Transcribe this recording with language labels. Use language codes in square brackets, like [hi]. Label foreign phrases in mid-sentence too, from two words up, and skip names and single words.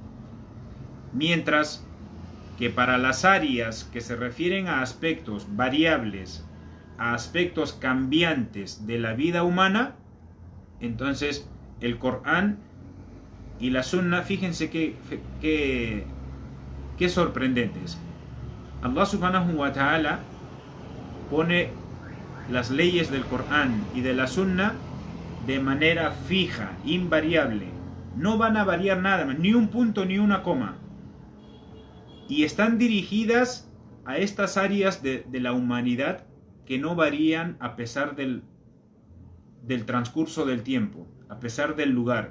[es] Mientras que para las áreas que se refieren a aspectos variables, a aspectos cambiantes de la vida humana, entonces el Corán y la Sunna, fíjense qué sorprendentes. [ar] الله سبحانه وتعالى [es] pone las leyes del Corán y de la Sunna de manera fija, invariable. No van a variar nada, ni un punto ni una coma. Y están dirigidas a estas áreas de la humanidad que no varían a pesar del transcurso del tiempo, a pesar del lugar.